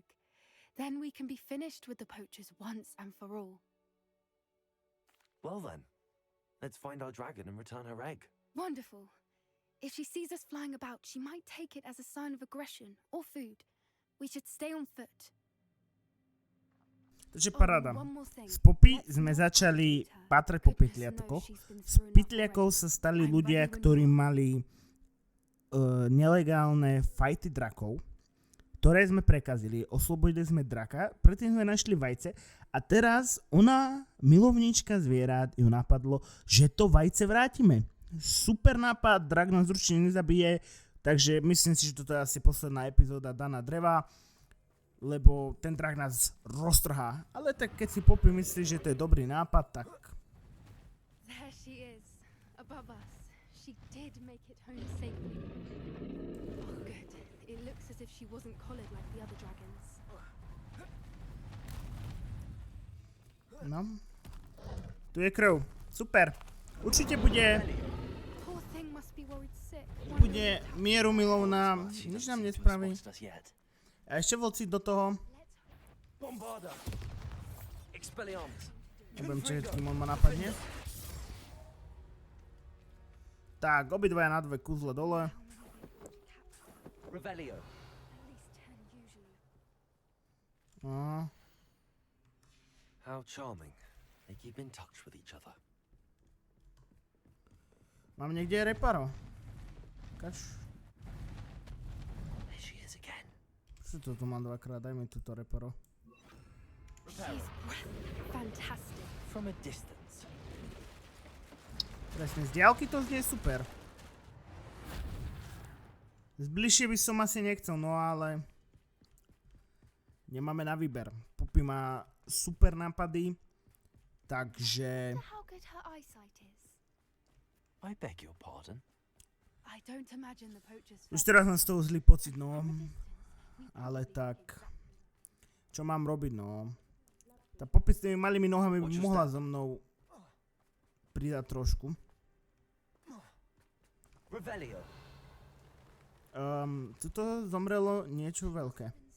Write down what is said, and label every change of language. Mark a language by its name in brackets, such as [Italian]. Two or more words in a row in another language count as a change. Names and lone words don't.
[English] Then we can be finished with the poachers once and for all. Well then, let's find our dragon and return her egg. Wonderful. If she sees us flying about, she might take it as a sign of aggression or food. We should stay on foot. [Slovak] Takže paráda. [English] one more thing. [Slovak] Z Poppy [English] Let's [Slovak] sme [English] not [Slovak] začali [English] forget her. [Slovak] patrať po [English] Goodness [Slovak] pytliatkoch. [English] knows she's been [Slovak] Z [English] through enough [Slovak] pytliakov [English] already. [Slovak] sa stali [English] I'm [Slovak] ľudia, [English] ready when [Slovak] ktorí [English] you are. [Slovak] mali nelegálne fajty drakov, ktoré sme prekazili. Oslobodili sme draka, predtým sme našli vajce a teraz ona, milovníčka zvierat, ju napadlo, že to vajce vrátime. Super nápad, drak nás určite nezabije, takže myslím si, že toto je asi posledná epizóda Dana Dreva, lebo ten drak nás roztrhá. Ale tak keď si Poppy myslí, že to je dobrý nápad, tak... [English] There she is, above us. She did make it home safely. Oh, good. It looks as if she wasn't collared like the other dragons. [Slovak] No. Tu je krv. Super. Určite bude [English] Poor thing must be worried sick. [Slovak] bude mierumilovná. [English] She [Slovak] Nič [English] doesn't [Slovak] nám [English] seem to have [Slovak] nespraví. [English] spotted us yet. [Slovak] A ešte vlci do toho. Bombarda! Expelliarmus! Budem čakať, kým on ma napadne. Tak, obidvaja na dve kúzle dole. Revelio! [English] At least 10 usually. No. How charming. They keep in touch with each other. [Slovak] Mám niekde reparo. Kač. [English] There she is again. [Slovak] Čo to tu mám dvakrát? Daj mi túto reparo. [English] She's fantastic. From a distance. [Slovak] Presne, z diaľky to znie super. Zbližšie by som asi nechcel, no ale... Nemáme na výber. Poppy má super nápady, takže... [English] How good her eyesight is. I beg your pardon. I don't imagine the poachers. [Slovak] Už teraz mám z toho zlý pocit, no. Ale tak... Čo mám robiť, no? Tá Poppy s tými malými nohami by mohla so mnou pridať trošku. Revelio! Tuto zomrelo niečo veľké.